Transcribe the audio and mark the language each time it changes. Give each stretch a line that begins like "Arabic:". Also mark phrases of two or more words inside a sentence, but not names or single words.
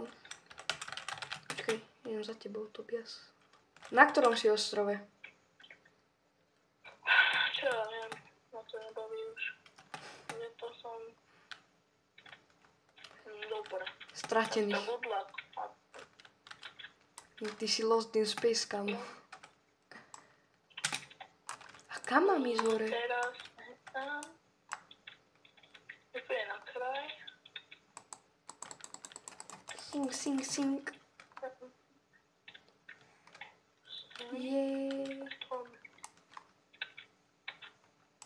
Slovak: Počkaj, idem za tebou, Tobias. Na ktorom si ostrove? Čo ja viem, na to nebaví už. Je to som... Dobre. Stratený. Ty si
English: lost in space,
Slovak: kamo. A kam mám ísť hore? Teraz tam. Úplne na kraj. Sing. Jej.